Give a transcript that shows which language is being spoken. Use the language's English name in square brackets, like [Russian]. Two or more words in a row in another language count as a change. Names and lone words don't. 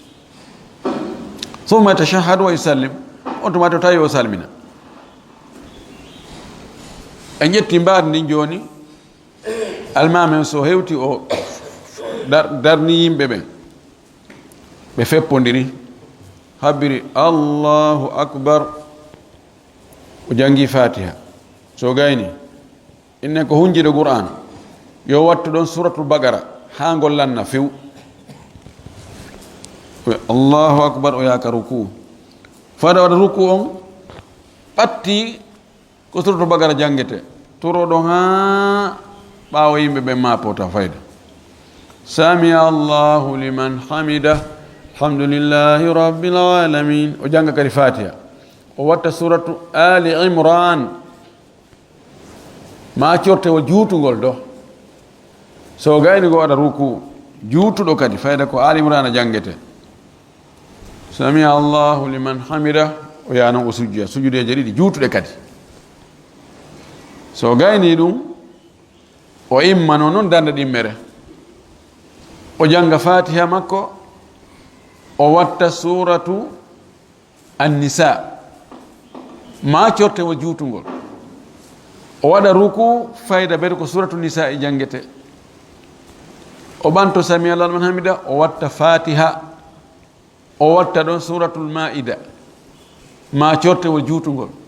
[Fula] summa [Arabic] tashahhadu wa yusallim [Fula] on tuma to tawi o salmina en ƴetti mbaadi ndin joni almamen so hewti o darni yimɓe ɓen ɓe feppodiri habbiri [Arabic] allahu akbar [Fula] o jangi fatiha so gayni innen ko hunjiɗo qur'an yo wattu ɗon suratul bagara ha gollanna few [Arabic] allahu akbar [Fula] o yaka ruku fada waɗa ruku on ɓatti ko suratul bagara jangete toroɗo ha ɓawo yimɓe ɓe mapota fayda. [Arabic] Sami Allahu liman hamida, alhamdulillahi rabbil alamin. [Fula] O janga kadi fatiha, o watta suratu Ali Imran, ma cortewol juutugol ɗo. So gayni go waɗa ruku juutuɗo kadi fayda ko Ali Imran a jangete. [Arabic] Sami Allahu liman hamida, [Fula] o yanon o sujjoya sujudeje ɗiɗi juutuɗe kadi. So gayni ɗum o immano noon darde ɗimmere, o janga fatiha makko, o watta suratu An-Nisa ma cortewol juutugol, o waɗa ruku fayda ɓeɗe ko suratu Nisa e jangete, o ɓanto [Arabic] sami Allah liman hamida, [Fula] o watta fatiha, o watta ɗon suratul Maida ma cortewol juutugol,